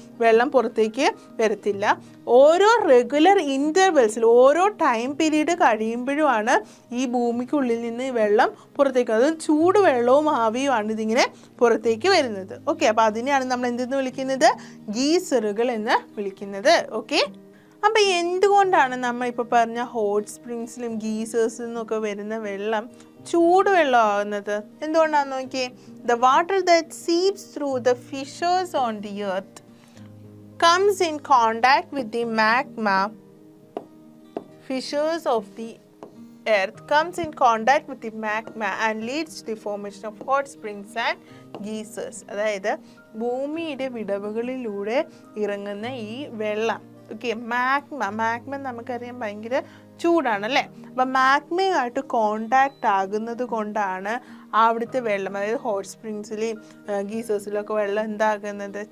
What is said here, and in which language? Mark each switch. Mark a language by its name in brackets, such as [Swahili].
[Malayalam] വെള്ളം പുറത്തേക്ക് വരത്തില്ല. ഓരോ റെഗുലർ ഇൻ്റർവെൽസിൽ, ഓരോ ടൈം പീരീഡ് കഴിയുമ്പോഴുമാണ് ഈ ഭൂമിക്കുള്ളിൽ നിന്ന് വെള്ളം പുറത്തേക്ക്, അത് ചൂടുവെള്ളവും ആവിയുമാണ് ഇതിങ്ങനെ പുറത്തേക്ക് വരുന്നത്. ഓക്കെ, അപ്പോൾ അതിനെയാണ് നമ്മൾ എന്തെന്ന് വിളിക്കുന്നത്? ഗീസറുകൾ എന്ന് വിളിക്കുന്നത്. ഓക്കെ, അപ്പം എന്തുകൊണ്ടാണ് നമ്മൾ ഇപ്പോൾ പറഞ്ഞ ഹോട്ട് സ്പ്രിങ്സിലും ഗീസേഴ്സിൽ നിന്നൊക്കെ വരുന്ന വെള്ളം ചൂടുവെള്ളം ആകുന്നത്? എന്തുകൊണ്ടാണെന്ന് നോക്കിയേ. [English] The water that seeps through the fissures on the earth comes in contact with the magma. Fissures of the earth comes in contact with the magma and leads to the formation of hot springs and geysers. [Malayalam] അതായത് ഭൂമിയുടെ വിടവുകളിലൂടെ ഇറങ്ങുന്ന ഈ വെള്ളം, okay, magma നമുക്കറിയാം ഭയങ്കര ചൂടാണല്ലേ. അപ്പം മാഗ്മയുമായിട്ട് contact ആകുന്നത് കൊണ്ടാണ് അവിടുത്തെ വെള്ളം, അതായത് ഹോട്ട് സ്പ്രിങ്സിലെയും ഗീസേഴ്സിലൊക്കെ വെള്ളം എന്താകുന്നത്?